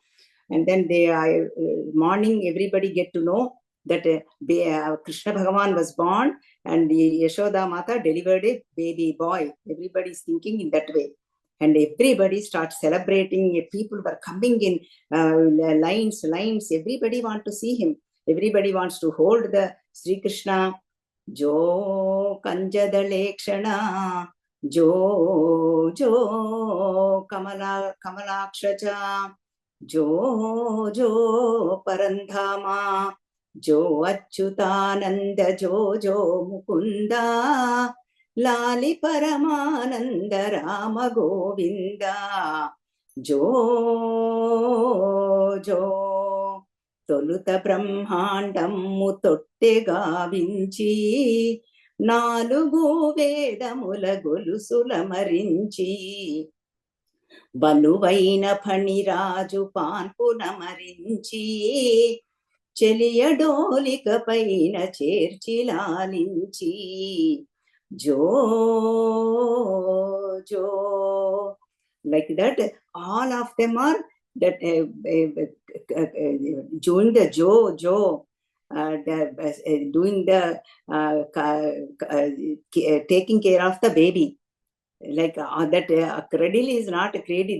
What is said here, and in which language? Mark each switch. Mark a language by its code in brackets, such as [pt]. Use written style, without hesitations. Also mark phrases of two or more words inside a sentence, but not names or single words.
[en] And then they are, morning, everybody get to know that Krishna Bhagavan was born and Yashoda Mata delivered a baby boy. Everybody is thinking in that way. And everybody starts celebrating. People were coming in lines. Everybody wants to see him. Everybody wants to hold the Sri Krishna. [te] జో కంజదళేక్షణ, జో కమలాక్షజ, జో పరంధామ, జో అచ్యుతానంద, జో ముకుంద, లాలి పరమానంద రామ గోవింద, Jo తొలుత బ్రహ్మాండము తొట్టె గావించి నాలుగు వేదముల గొలుసుల మరించి బలువైన ఫణిరాజు పాన్పున మరించి చెలియడోలిక పైన చేర్చి లాలించి జో జో, [en] like that. All of them are that doing the jo, doing the taking care of the baby. Like that cradle is not a cradle.